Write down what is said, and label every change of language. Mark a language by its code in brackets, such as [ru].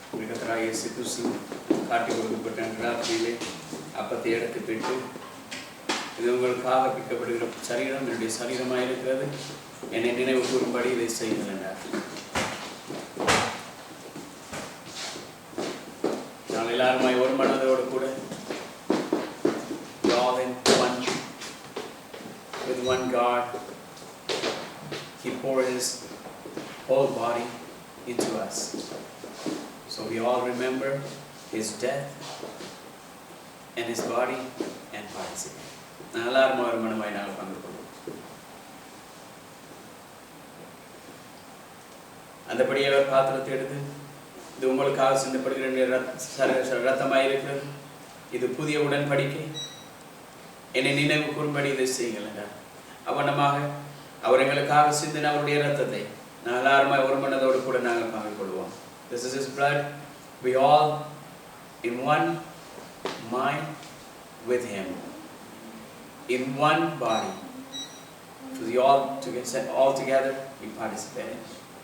[ta] கர்த்தராகிய இயேசு கிறிஸ்து காட்டி கொடுக்கப்பட்ட ராத்திரியிலே அப்பத்தை எடுத்து பெற்று இது உங்களுக்காக பிற்கப்படுகிற சரீரம் என்னுடைய சரீரமாக இருக்கிறது, என்னை நினைவு கூறும்படி இதை செய்யுங்கள் என்றார். நாங்கள் எல்லாருமாய் ஒரு மனதோடு கூட [en] all in one with one God, He poured His whole body into us. So we all remember His death and His body and participate. [ta] நான் எல்லாரும் ஒரு மனமாய் நாங்கள் பங்கு கொள்வோம். அந்தபடி அவர் பாத்திரத்தை எடுத்து, இது உங்களுக்காக சிந்தப்படுகிற ரத்தமாய் இருக்கிறது, இது புதிய உடன்படிக்கை, என்னை நினைவு கூறும்படி இதை செய்யுங்கள் என்றார். அவனமாக அவர் எங்களுக்காக சிந்தின அவருடைய ரத்தத்தை நாங்கள் எல்லாருமாய் ஒரு மனதோடு கூட நாங்கள் பங்கு கொள்வோம். [en] This is His blood. We all in one mind with Him, in one body. So we all together we participate in it.